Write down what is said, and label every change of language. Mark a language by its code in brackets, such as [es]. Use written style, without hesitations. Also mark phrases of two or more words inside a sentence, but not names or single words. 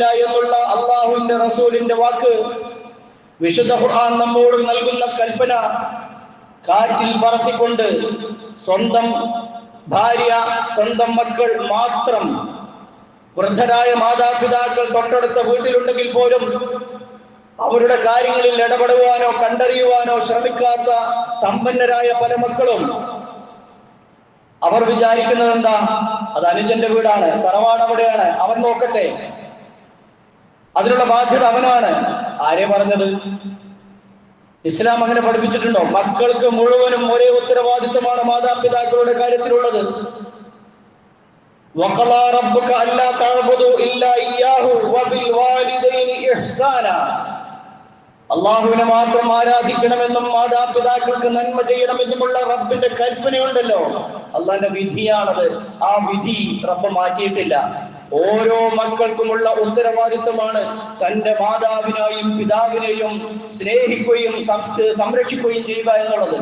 [ml] എന്നുള്ള അല്ലാഹുവിന്റെ റസൂലിന്റെ വാക്ക്, വിശുദ്ധ ഖുർആൻ നമ്മോട് നൽകുന്ന കൽപ്പന കാറ്റിൽ പറത്തിക്കൊണ്ട് സ്വന്തം ഭാര്യ, സ്വന്തം മക്കൾ മാത്രം, വൃദ്ധരായ മാതാപിതാക്കൾ തൊട്ടടുത്ത വീട്ടിലുണ്ടെങ്കിൽ പോലും അവരുടെ കാര്യങ്ങളിൽ ഇടപെടുവാനോ കണ്ടറിയുവാനോ ശ്രമിക്കാത്ത സമ്പന്നരായ പല മക്കളും അവർ വിചാരിക്കുന്നത് എന്താ? അത് അനുജന്റെ വീടാണ്, തറവാട് അവിടെയാണ്, അവൻ നോക്കട്ടെ, അതിനുള്ള ബാധ്യത അവനാണ്. ആരെ പറഞ്ഞത്? ഇസ്ലാം അങ്ങനെ പഠിപ്പിച്ചിട്ടുണ്ടോ? മക്കൾക്ക് മുഴുവനും ഒരേ ഉത്തരവാദിത്വമാണ് മാതാപിതാക്കളുടെ കാര്യത്തിലുള്ളത്. [ar] وَقَضَى رَبُّكَ أَلَّا تَعْبُدُوا إِلَّا إِيَّاهُ وَبِالْوَالِدَيْنِ إِحْسَانًا, [ml] അള്ളാഹുവിനെ മാത്രം ആരാധിക്കണമെന്നും മാതാപിതാക്കൾക്ക് നന്മ ചെയ്യണമെന്നുമുള്ള റബ്ബിന്റെ കൽപ്പനയുണ്ടല്ലോ, അള്ളാന്റെ വിധിയാണത്. ആ വിധി റബ്ബ് മാറ്റിയിട്ടില്ല. ഓരോ മക്കൾക്കുമുള്ള ഉത്തരവാദിത്വമാണ് തന്റെ മാതാവിനെയും പിതാവിനെയും സ്നേഹിക്കുകയും സംരക്ഷിക്കുകയും ചെയ്യുക എന്നുള്ളത്.